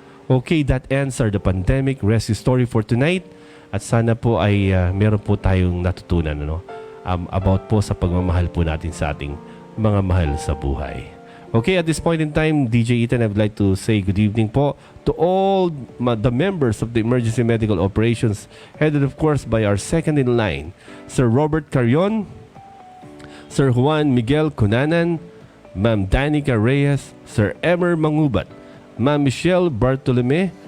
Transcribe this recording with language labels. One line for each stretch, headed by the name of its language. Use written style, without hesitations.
English: Okay, that ends the pandemic rescue story for tonight.
Filipino: At sana po ay meron po tayong natutunan about po sa pagmamahal po natin sa ating mga mahal sa buhay.
English: Okay, at this point in time, DJ Ethan, I would like to say good evening po to all the members of the Emergency Medical Operations, headed of course by our second in line, Sir Robert Carion, Sir Juan Miguel Cunanan, Ma'am Danica Reyes, Sir Emer Mangubat, Ma'am Michelle Bartolome,